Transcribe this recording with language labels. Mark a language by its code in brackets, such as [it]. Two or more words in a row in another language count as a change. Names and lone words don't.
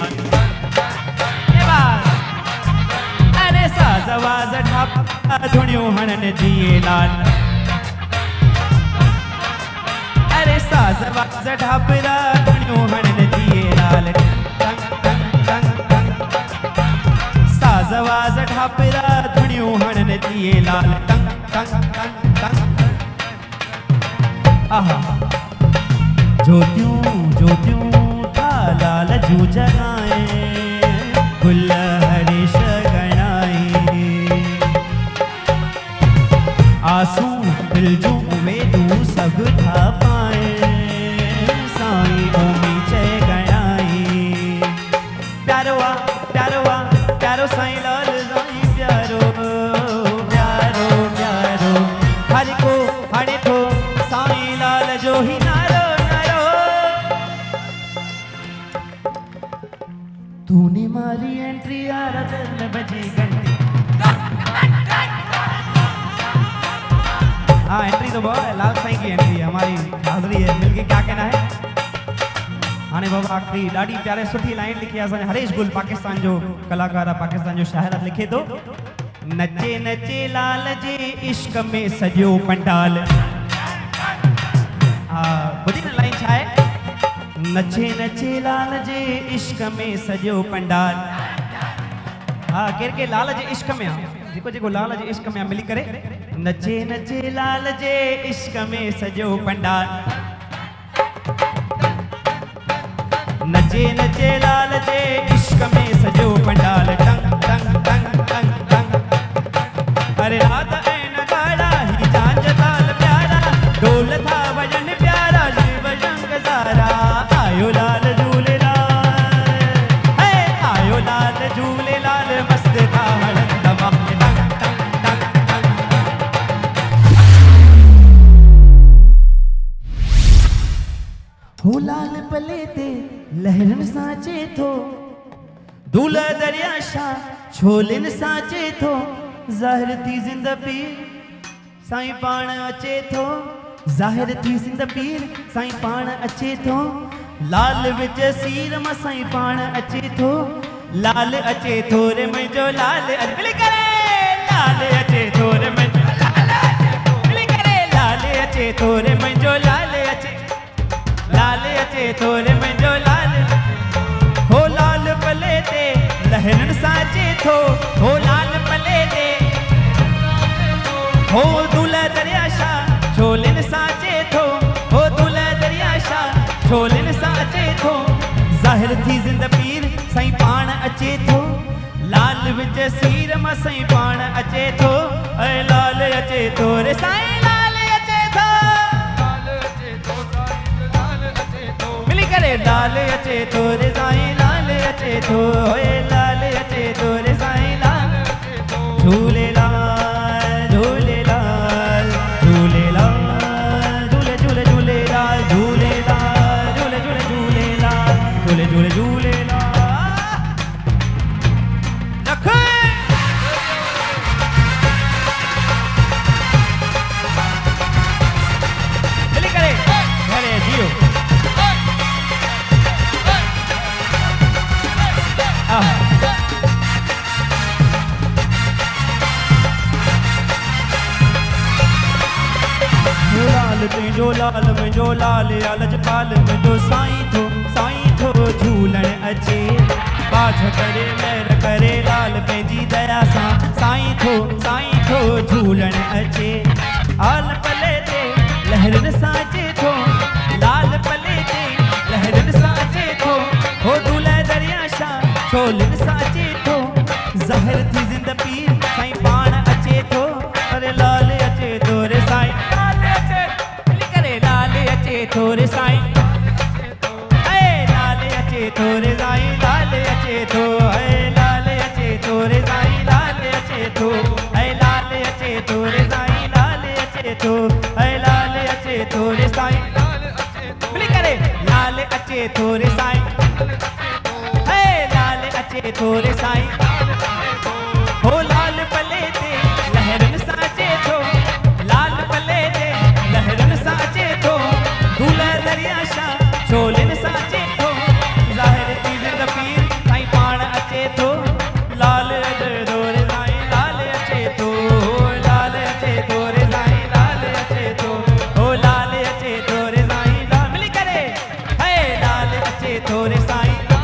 [sd] अरे साज आवाज ढापरा धुणियूं हणन जिए लाल अरे साज आवाज ढापरा धुणियूं हणन जिए लाल साज आवाज ढापरा धुणियूं हणन जिए लाल आहा ज्योतियूं था लाल जू जगाए गुल हरीश गणाए आंसू दिल जो उमेदू सब था पाए साईं ओमी चय गणाए प्यारो साईं लाल साईं प्यारो प्यारो प्यारो हरे को साईं लाल जो ही नारो नारो [hi] तूने मारी एंट्री यार दिल बजी घंटी हाँ एंट्री तो बहुत है लाल साईं की एंट्री है हमारी हाजरी है मिलके क्या कहना है [sd] हाणे बाबा आखिरी ॾाढी प्यारे सुठी लाइन लिखी आहे असांजे हरीश गुल पाकिस्तान जो कलाकार आहे पाकिस्तान जो शाइर लिखे थो नचे नचे लाल जे इश्क में सॼो पंडाल हा ॿुधी न लाइन छा आहे नचे नचे लाल जे इश्क में सॼो पंडाल हा केर के लाल जे इश्क में आहे जेको जेको लाल जे इश्क में आहे मिली करे नचे नचे लाल जे इश्क में सॼो पंडाल नचे नचे लाल जे इश्क में सॼो पंडाल टंग टंग टंग टंग टंग अरे रात ऐं नगाड़ा ही झांझ ताल प्यारा ढोल था वजन प्यारा शिव शंख सारा आयो लाल झूलेलाल आयो लाल झूलेलाल मस्त था हणंद माल टंग टंग टंग टंग हो लाल पले ते लहरन साचे थो दूल्हा दरिया शाह छोलिन साचे थो ज़ाहिर थी ज़िंदगी साईं पाण अचे थो ज़ाहिर थी सिंध पीर साईं पाण अचे थो लाल विच सीर मां साईं पाण अचे थो लाल अचे थो रे मुंहिंजो लाल मिली करे लाल अचे थो रे मुंहिंजो लाल मिली करे लाल अचे थो रे मुंहिंजो लाल अचे थो रे मुंहिंजो लाल हो लाल पले ते लहरन साचे थो हो लाल पले ते हो दूल्हा दरिया शाह छोलिन साचे थो हो दूल्हा दरिया शाह छोलिन साचे थो ज़ाहिर थी ज़िंद पीर साईं पाण अचे थो लाल विच सीर मां साईं पाण अचे थो ऐं लाल अचे थो रे साईं लाल अचे थो मिली करे लाल अचे थो रे साईं लाल अचे थो ओए लाल अचे थो रे साईं लाल झूलेलाल झूलेलाल झूलेलाल झूले झूले झूलेलाल झूलेलाल झूले झूले झूलेलाल झूले झूले झूलेलाल रख मिली करे घरे जियो लाल मुंहिंजो लाल लजपाल मुंहिंजो साईं थो झूलण अचे बाझ करे महिर करे लाल पंहिंजी दया सां साईं थो झूलण अचे आल पले ते लहरन साचे थो लाल पले ते लहरन साचे थो हो दूल्हा दरिया शाह छोलिन साचे थो ज़ाहिर थी ज़िंद पीर साईं पाण अचे थो अरे लाल अचे थो रे साईं लाल अचे करे लाल अचे थो रे साईं लाल अचे थो रे साईं लाल अचे थो लाल अचे थो रे साईं लाल अचे थो लाल अचे थो रे साईं लाल अचे थो लाल अचे थो रे साईं मिली करे लाल अचे थो रे साईं लाल अचे थो रे साईं हो लाल पले ते लहरन साचे थो लाल पले ते लहरन साचे थो दूल्हा दरिया शाह छोलिन साचे थो ज़ाहिर थी ज़िंद पीर साईं पाण अचे थो लाल अचे थो रे साईं लाल अचे थो लाल अचे थो रे साईं लाल अचे थो हो लाल अचे थो रे साईं लाल मिली करे लाल अचे थो रे साईं